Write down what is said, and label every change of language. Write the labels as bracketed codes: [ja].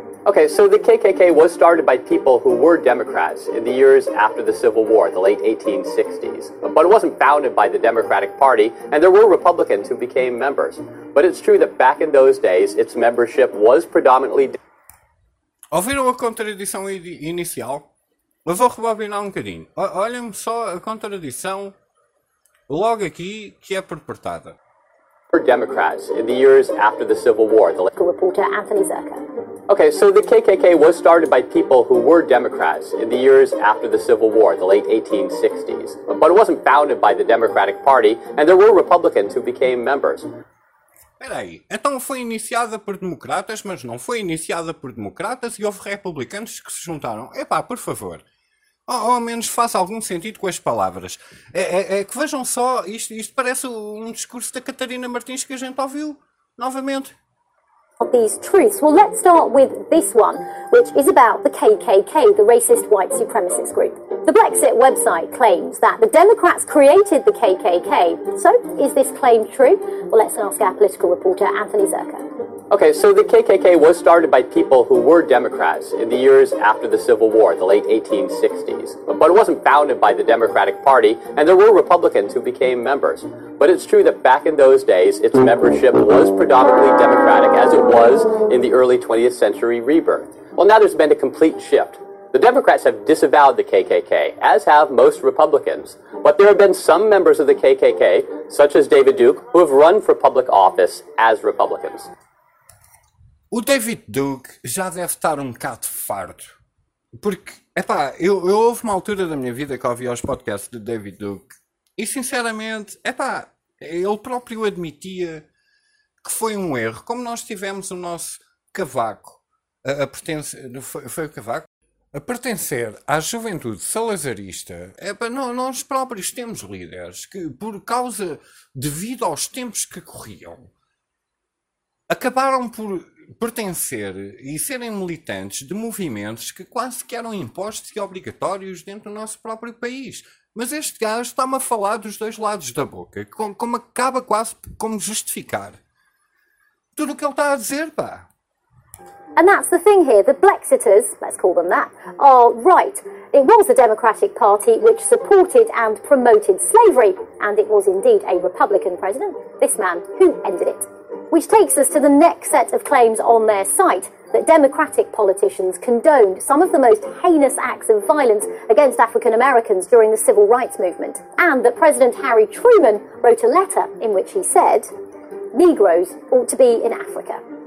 [en] Okay, so the KKK was started by people who were Democrats in the years after the Civil War, the late 1860s. But it wasn't founded by the Democratic Party, and there were Republicans who became members. But it's true that back in those days, its membership was predominantly... [pt] Ouviram a contradição inicial? Mas vou rebobinar um bocadinho. Olhem só a contradição logo aqui que é perpetrada. [en] were Democrats in the years after the Civil War? The local reporter Anthony Zerka. Okay, so the KKK was started by people who were Democrats in the years after the Civil War, the late 1860s. But it wasn't founded by the Democratic Party, and there were Republicans who became members. [pt] Peraí, então foi iniciada por democratas, mas não foi iniciada por democratas e houve republicanos que se juntaram. Epá, por favor. Ou ao menos faça algum sentido com as palavras. É que vejam só, isto parece um discurso da Catarina Martins que a gente ouviu novamente. [en] Of these truths. Well, let's start with this one, which is about the KKK, the racist white supremacist group. The Blexit website claims that the Democrats created the KKK. So, is this claim true? Well, let's ask our political reporter, Anthony Zerka. Okay, so the KKK was started by people who were Democrats in the years after the Civil War, the late 1860s. But it wasn't founded by the Democratic Party, and there were Republicans who became members. But it's true that back in those days, its membership was predominantly Democratic, as it was in the early 20th century rebirth. Well, now there's been a complete shift. The Democrats have disavowed the KKK, as have most Republicans. But there have been some members of the KKK, such as David Duke, who have run for public office as Republicans. [pt] O David Duke já deve estar um bocado farto, porque, epá, eu houve uma altura da minha vida que ouvi os podcasts de David Duke e, sinceramente, epá, ele próprio admitia que foi um erro, como nós tivemos o nosso Cavaco a pertencer, foi o Cavaco? A pertencer à juventude salazarista, epá, não, nós próprios temos líderes que, por causa, devido aos tempos que corriam, acabaram por pertencer e serem militantes de movimentos que quase que eram impostos e obrigatórios dentro do nosso próprio país. Mas este gajo está-me a falar dos dois lados da boca, como acaba quase como justificar tudo o que ele está a dizer, pá. [en] And that's the thing here, the Blexiters, let's call them that, are right. It was the Democratic Party which supported and promoted slavery, and it was indeed a Republican president, this man, who ended it. Which takes us to the next set of claims on their site, that Democratic politicians condoned some of the most heinous acts of violence against African Americans during the Civil Rights Movement, and that President Harry Truman wrote a letter in which he said, Negroes ought to be in Africa.